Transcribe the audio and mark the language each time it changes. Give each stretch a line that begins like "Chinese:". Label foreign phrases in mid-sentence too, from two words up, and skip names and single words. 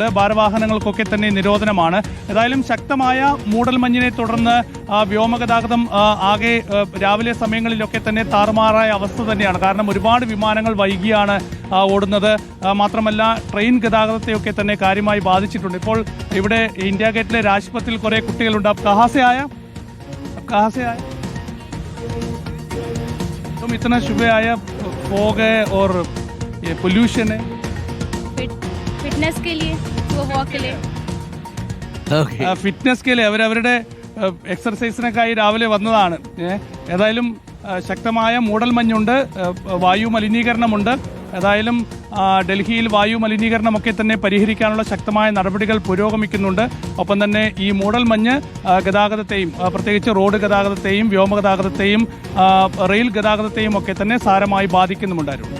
Malayalam: ഭാരവാഹനങ്ങൾക്കൊക്കെ തന്നെ നിരോധനമാണ്. ഏതായാലും ശക്തമായ മൂടൽമഞ്ഞിനെ തുടർന്ന് വ്യോമഗതാഗതം ആകെ രാവിലെ സമയങ്ങളിലൊക്കെ തന്നെ താറുമാറായ അവസ്ഥ തന്നെയാണ്. കാരണം ഒരുപാട് വിമാനങ്ങൾ വൈകിയാണ് ഓടുന്നത്. മാത്രമല്ല ട്രെയിൻ ഗതാഗതത്തെയൊക്കെ തന്നെ കാര്യമായി ബാധിച്ചിട്ടുണ്ട്. ഇപ്പോൾ ഇവിടെ ഇന്ത്യ ഗേറ്റിലെ രാജ്പഥിൽ കുറെ കുട്ടികളുണ്ട്.
Hindi: कहाँ से आए? तुम इतना सुबह आया, फॉग है और ये पोल्यूशन है. फिटनेस के लिए, वो वॉक के लिए.
Malayalam: ഫിറ്റ്നസ്
Hindi: के लिए
Malayalam: അവരവരുടെ എക്സർസൈസിനൊക്കെയായി രാവിലെ വന്നതാണ്. ഏതായാലും ശക്തമായ മൂടൽമഞ്ഞുണ്ട്, വായു മലിനീകരണമുണ്ട്. ഏതായാലും ഡൽഹിയിൽ വായു മലിനീകരണമൊക്കെ തന്നെ പരിഹരിക്കാനുള്ള ശക്തമായ നടപടികൾ പുരോഗമിക്കുന്നുണ്ട്. ഒപ്പം തന്നെ ഈ മൂടൽമഞ്ഞ് ഗതാഗതത്തെയും, പ്രത്യേകിച്ച് റോഡ് ഗതാഗതത്തെയും വ്യോമഗതാഗതത്തെയും റെയിൽ ഗതാഗതത്തെയും ഒക്കെ തന്നെ സാരമായി ബാധിക്കുന്നുമുണ്ടായിരുന്നു.